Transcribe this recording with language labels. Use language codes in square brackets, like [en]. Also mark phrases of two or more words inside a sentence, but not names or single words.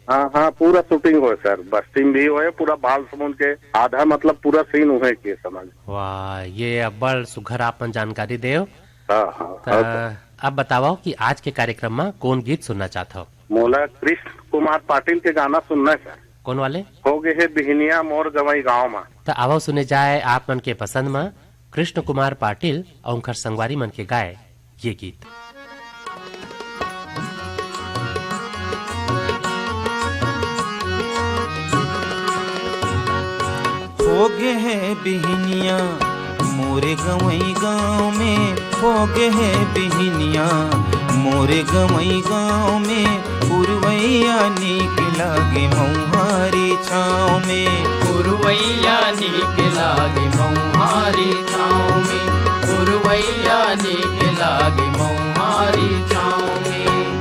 [hne] हाँ हाँ, पूरा शूटिंग हुए सर, बस्टिंग भी हुए, पूरा बाल समुद्र के आधा मतलब पूरा सीन हुए के समझ। वाह, ये अब्बड़ सुघर आप मन जानकारी देव। हाँ हाँ। अब बताओ कि आज के कार्यक्रम में कौन गीत सुनना चाहते हो? मोला कृष्ण कुमार पाटिल के गाना सुनना है सर। कौन वाले? हो गए है बिहनिया मोर गवई गाँव में। तो आवो सुने जाए आप मन के पसंद में कृष्ण कुमार पाटिल और उनकर संगवारी मन के गाए ये गीत। हो गए है बिहनिया मोरे गवई गाँव में, हो गए है बिहनिया मोरे गवई गाँव में। पुरवैया नीक लागे मऊहारी छाँव में, पुरवैया नीक लागे मऊहारी छाँव में, पुरवैया नीक लागे मऊहारी छाँव में।